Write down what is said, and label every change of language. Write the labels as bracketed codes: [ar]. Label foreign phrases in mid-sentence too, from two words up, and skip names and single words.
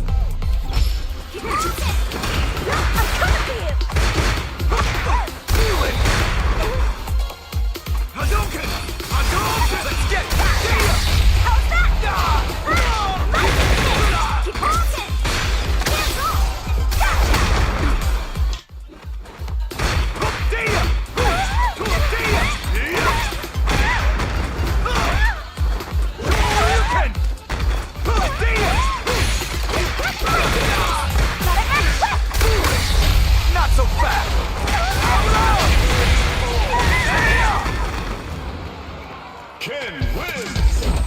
[en] Hadouken! Hadouken! Let's get Dia! Dia! Dia! Shoryuken! Dia! Not so fast! Ken wins.